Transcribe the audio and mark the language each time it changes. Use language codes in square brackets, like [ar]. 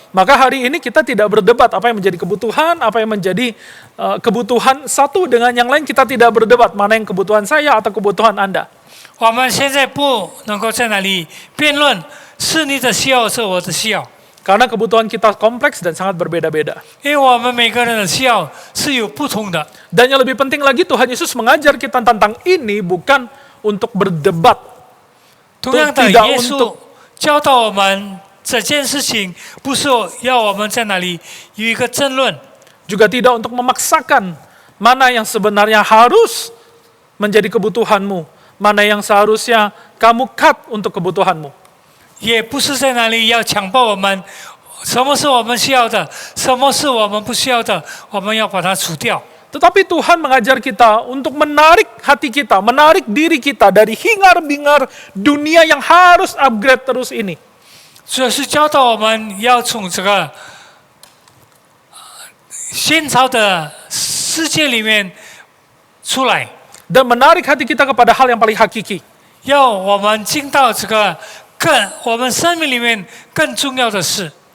[id] Maka hari ini kita tidak berdebat apa yang menjadi kebutuhan, apa yang menjadi kebutuhan satu dengan yang lain. Kita tidak berdebat mana yang kebutuhan saya atau kebutuhan Anda. [zh] 我们现在不能够在那里辩论是你的需要是我的需要， [id] Karena kebutuhan kita kompleks dan sangat berbeda-beda. [zh] 因为我们每个人的需要是有不同的。 [id] Dan yang lebih penting lagi, Tuhan Yesus mengajar kita tentang ini bukan untuk berdebat. [zh] 同样的， [id] tidak [zh] 耶稣教导我们这件事情，不是要我们在那里有一个争论， [id] Juga tidak untuk memaksakan mana yang sebenarnya harus menjadi kebutuhanmu, mana yang seharusnya kamu cut untuk kebutuhanmu. [zh] 也不是在那里要强迫我们，什么是我们需要的，什么是我们不需要的，我们要把它除掉。 [id] Tetapi Tuhan mengajar kita untuk menarik hati kita, menarik diri kita dari hingar-bingar dunia yang harus upgrade terus ini. [zh] 主要是教导我们要从这个喧吵的世界里面出来， [id] Dan menarik hati kita kepada hal yang paling hakiki. [zh] 要我们进到这个我们生命里面更重要的事，